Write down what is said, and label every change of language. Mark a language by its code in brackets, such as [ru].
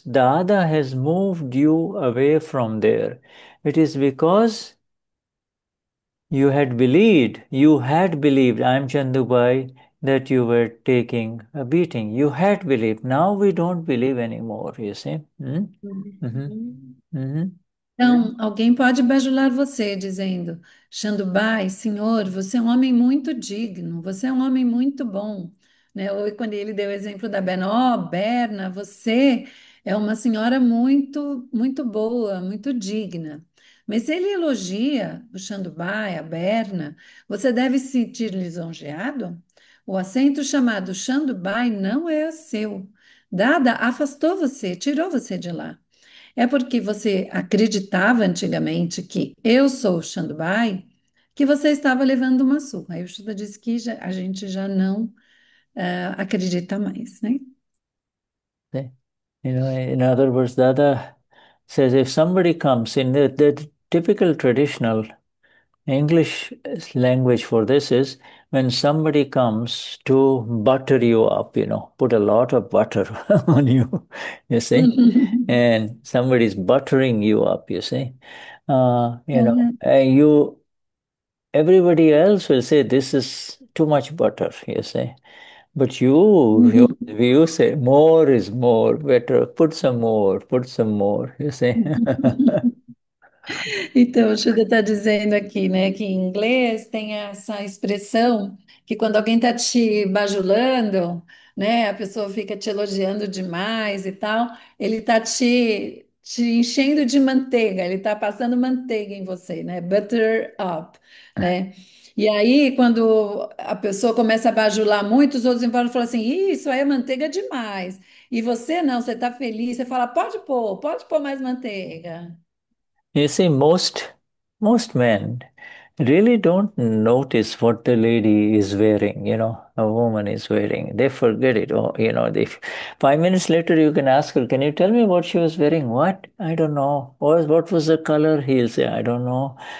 [en] Dada has moved you away from there. It is because you had believed, I am Chandubai, that you were taking a beating. You had believed. Now we don't believe anymore, you see. Hmm? Mm-hmm. Mm-hmm. [pt] Então, alguém pode bajular você dizendo: Xandubai, senhor, você é um homem muito digno, você é um homem muito bom. Né? Ou quando ele deu o exemplo da Berna, ó, Berna, você é uma senhora muito, muito boa, muito digna. Mas se ele elogia o Xandubai, a Berna, você deve se sentir lisonjeado? O assento chamado Xandubai não é seu. Dada afastou você, tirou você de lá. É porque você acreditava antigamente que eu sou o Xandubai, que você estava levando uma surra. Aí o Shuda disse que a gente já não acredita mais, né? [en] See? In other words, Dada says if somebody comes in the typical traditional English language for this is when somebody comes to butter you up, put a lot of butter on you, you see, and somebody's buttering you up, you see. Uhum. Everybody else will say this is too much butter, you say. But you say more is more, better, put some more, you say. [pt] Então, o Shuda está dizendo aqui, né, que em inglês tem essa expressão que quando alguém está te bajulando, né, a pessoa fica te elogiando demais e tal, ele está te enchendo de manteiga, ele está passando manteiga em você, né, [en] butter up, [pt] né? E aí, quando a pessoa começa a bajular muito, os outros em volta falam assim, "Ih, isso aí é manteiga demais. E você não, você está feliz, você fala, pode pôr mais manteiga. [en] You see, most men really don't notice what the lady is wearing, a woman is wearing. They forget it. Or, 5 minutes later you can ask her, can you tell me what she was wearing? What? I don't know. Or what was the color? He'll say, I don't know.